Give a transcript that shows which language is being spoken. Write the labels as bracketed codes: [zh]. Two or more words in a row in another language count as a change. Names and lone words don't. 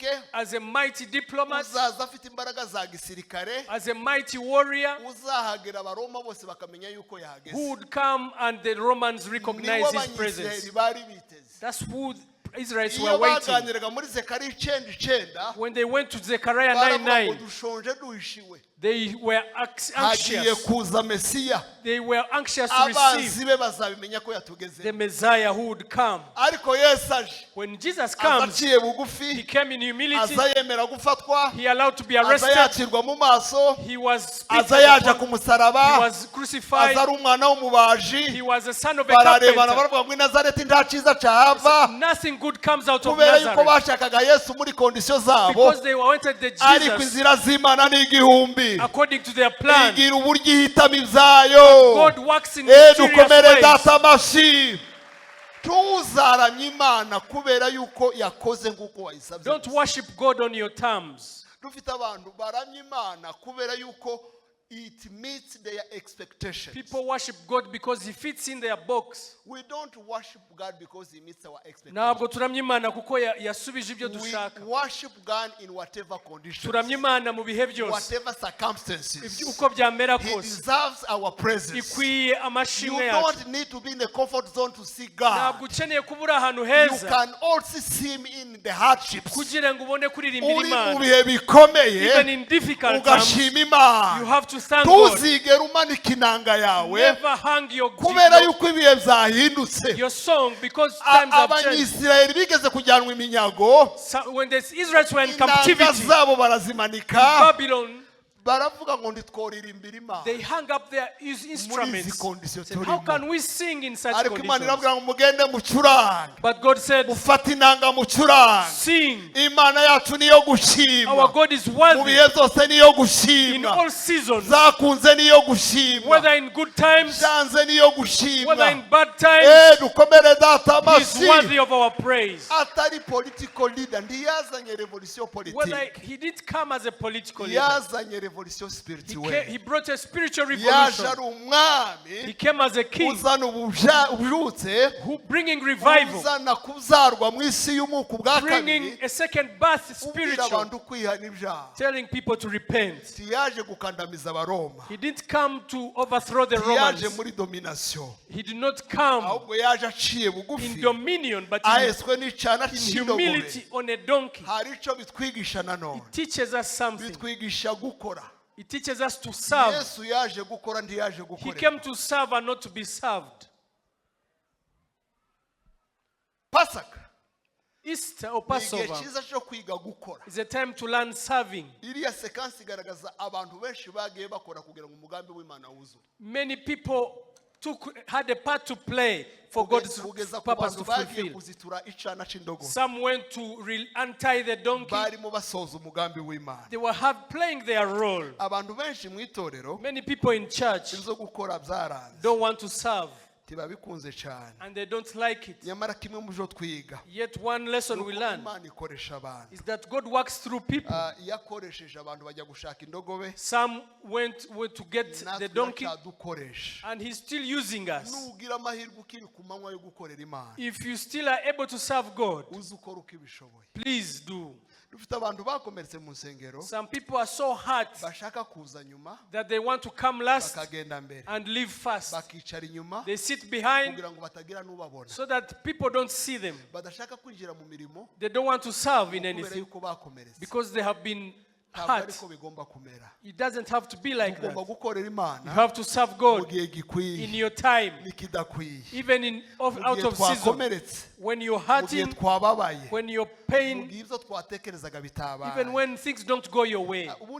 [en] as a mighty diplomat, [rw] uzaza afite imbaraga za gisirikare [en] as a mighty warrior, [rw] uzahagera abaroma bose bakamenya yuko [en] who [rw] yahageze [en] would come and the Romans recognize [rw] nibo [en] his presence. [rw] abanyisiraheli bari biteze [en] That's who Israelites were [rw] iyo [en] waiting. [rw] baganiraga muri Zekariya 9:9 [en] When they went to Zechariah [rw] baravuga ngo [en] 9:9, [rw] dushonje duhishiwe [en] they were [rw] hagiye [en] anxious. [rw] kuza Mesiya [en] They were anxious to receive [rw] abanzi be bazabimenya ko [en] the [rw] yatugeze [en] Messiah who would come. [rw] ariko Yesu aje [en] When Jesus [rw] aza [en] comes, [rw] aciye [en] he [rw] bugufi [en] came in humility. [rw] aza yemera gufatwa [en] He allowed to be [rw] aza [en] arrested. [rw] yakirwa mu maso [en] He was spit [rw] aza yaje [en] upon. [rw] ku musaraba [en] He was crucified. [rw] aza ari umwana w'umubaji [en] He was a son of a [rw] bararebana [en] carpenter. [rw] baravuga ngo i Nazareti nta cyiza cyahava [en] Nothing good comes out of [rw] kubera yuko [en] Nazareth. [rw] bashakaga Yesu muri kondisiyo zabo [en] Because they wanted the [rw] ariko [en] Jesus [rw] inzira z'Imana ni igihumbi [en] according to their plan. [rw] igira uburyo ihitamo ibyayo [en] God works in mysterious [rw] dukomere [en] ways. [rw] data amashyi tuzaramya Imana kubera yuko yakoze nk'uko wayisabye [en] Don't worship God on your terms. [rw] dufite abantu baramya Imana kubera yuko [en] it meets their expectations. People worship God because He fits in their box. We don't worship God because He meets our expectations. [rw] Ntabwo turamya Imana kuko yasubije ibyo [en] We [rw] dushaka. [en] worship God in whatever conditions, [rw] Turamya Imana mu bihe byose. [en] whatever circumstances. [rw] Uko byamera [en] He [rw] kose. [en] deserves our presence. [rw] Ikwiye [en] You [rw] amashimwe yacu. [en] don't need to be in the comfort zone to see God. [rw] Ntabwo ukeneye kuba uri ahantu [en] You [rw] heza [en] can also see Him in the hardships. [rw] kugira ngo ubone kuririmbira Uri mu Imana. bihe bikomeye [en] Even in difficult times, [rw] ugashima Imana. [en] you have to thank God. [rw] Ntuzigere umanika inanga yawe [en] Never hang your [rw] kubera yuko ibihe byahindutse. [en] song because times have changed. [rw] Abanyisiraheli bigeze kujyanwa iminyago [en] So when the Israelites were in [rw] inanga [en] captivity in [rw] zabo barazimanika [en] Babylon, [rw] baravuga ngo ntitworirimbira Imana [en] they hung up their [rw] muri izi [en] instruments. [rw] kondisiyo [en] Said, how [rw] turimo [en] can we sing in such [rw] ariko Imana [en] conditions? [rw] irabwira ngo mugende mucurange [en] But God said, [rw] ufate inanga mucurange [en] sing. [rw] Imana yacu niyo [en] Our [rw] gushimwa [en] God is [rw] mu [en] worthy [rw] bihe byose niyo [en] in [rw] gushimwa [en] all seasons, [rw] zakunze niyo gushimwa [en] whether in good times, [rw] byanze niyo [en] whether [rw] gushimwa [en] in bad times. [rw] dukomere data [en] He is [rw] amashyi [en] worthy of our praise. [rw] atari [en] political leader [rw] ntiyazanye revolution [en] Whether [rw] politique [en] he didn't come as a political leader, [rw] yazanye [fr] revolution spirituelle [en] he brought a spiritual [rw] yaje [en] revolution. [rw] ari umwami [en] He came as a king [rw] uzana ububyutse [en] who bringing revival, [rw] uzana kuzarwa mu isi y'umuku bwa [en] bringing [rw] kabiri [en] a second birth [rw] ubwira [en] spiritual, [rw] abantu kwihana ibyaha [en] telling people to repent. [rw] ntiyaje gukandamiza abaroma [en] He didn't come to overthrow the [rw] ntiyaje [en] Romans. [rw] muri domination [en] He did not come [rw] ahubwo yaje aciye [en] in [rw] bugufi [en] dominion, but [rw] ahetswe n'icyana [en] in [rw] cy'indogobe [en] humility on a donkey. [rw] hari icyo bitwigisha nanone [en] It teaches us something. [rw] bitwigisha gukora [en] It teaches us to serve. [rw] yesu yaje gukora ntiyaje [en] He [rw] gukorera [en] came to serve and not to be served. [rw] pasaka [en] Easter or [rw] ni igihe [en] Passover [rw] cyiza cyo kwiga gukora [en] is a time to learn serving. [rw] iriya sekansi igaragaza abantu benshi bagiye bakora kugira ngo umugambi w'Imana wuzure [en] Many people had a part to play for God's [rw] kugeza ku [en] purpose [rw] bantu [en] to [rw] bagiye [en] fulfill. [rw] kuzitura icana cy'indogobe [en] Some went to untie the donkey. [rw] barimo basoza umugambi w'Imana [en] They were playing their role. [rw] abantu benshi mu itorero [en] Many people in church [rw] inzo gukora byaranze [en] don't want to serve [rw] ntibabikunze cyane [en] and they don't like it. [rw] nyamara kimwe mu byo twiga [en] Yet one lesson we [rw] nuko [en] learn [rw] Imana ikoresha abantu [en] is that God works through people. [rw] iyo akoresheje abantu bajya gushaka indogobe [en] Some went to get the [rw] natwe [en] donkey [rw] iracyadukoresha [en] and He's still using us. [rw] nugira amahirwe ukiri ku manywa yo gukorera Imana [en] If you still are able to serve God, [rw] uzi ukora uko ibishoboye [en] please do. [rw] dufite abantu bakomeretse mu nsengero [en] Some people are so hurt [rw] bashaka kuza nyuma [en] that they want to come last [rw] bakagenda mbere [en] and leave first. [rw] bakicara inyuma [en] They sit behind [rw] kugira ngo batagira n'ubabona [en] so that people don't see them. [rw] badashaka kwinjira mu mirimo [en] They don't want to serve in [rw] kubera [en] anything [rw] yuko bakomeretse [en] because they have been heart. It doesn't have to be like that. You have to serve God in your time, even out of season. When you're hurting, when you're pain, even when things don't go your way.